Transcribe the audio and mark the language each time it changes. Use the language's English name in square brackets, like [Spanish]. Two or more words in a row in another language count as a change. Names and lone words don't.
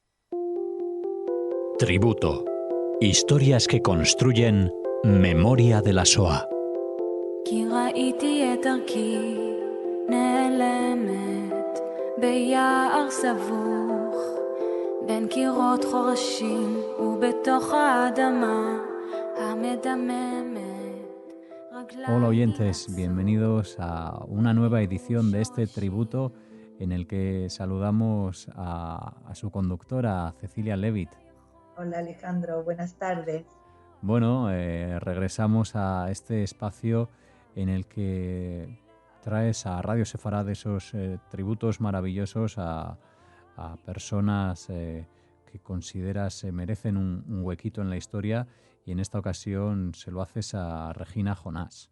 [Spanish] Tributo. Historias que construyen memoria de la Shoah. [Hebrew] כי ראיתי את דרכי נעלמת ביער סבוך בין קירות חורשים ובתוך האדמה המדממת. [Spanish] Hola oyentes, bienvenidos a una nueva edición de este tributo en el que saludamos a su conductora, Cecilia Levitt. Hola Alejandro, buenas tardes. Bueno, regresamos a este espacio en el que traes a Radio Sefarad esos tributos maravillosos a personas que consideras merecen un huequito en la historia, y en esta ocasión se lo haces a Regina Jonás.